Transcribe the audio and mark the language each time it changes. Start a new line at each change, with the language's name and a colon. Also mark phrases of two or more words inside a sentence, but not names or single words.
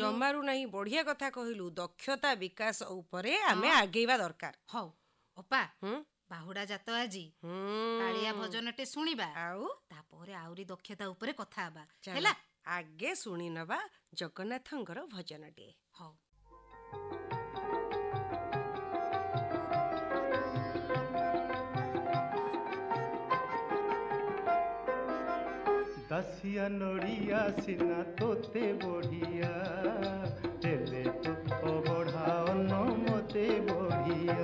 Odia: ଜମାରୁ ନାହିଁ, ବଢିଆ କଥା କହିଲୁ। ଦକ୍ଷତା ବିକାଶ ଉପରେ ଆମେ ଆଗେଇବା ଦରକାର। ହଉ ଅପା, ବାହୁଡା ଯାତ ଆଜି, କାଳିଆ ଭଜନଟେ ଶୁଣିବା, ଆଉ ତାପରେ ଆହୁରି ଦକ୍ଷତା ଉପରେ କଥା ହେବା, ଚାଲ ହେଲା? ଆଗେ ଶୁଣି ନବା ଜଗନ୍ନାଥଙ୍କର ଭଜନଟିଏ। ହଉ। ଦାସିଆ ନଡ଼ିଆ ସିନା ତୋତେ ବଢ଼ିଆ, ହେଲେ ତୋ ଅବଢ଼ାଓ ନ ମତେ ବଢ଼ିଆ।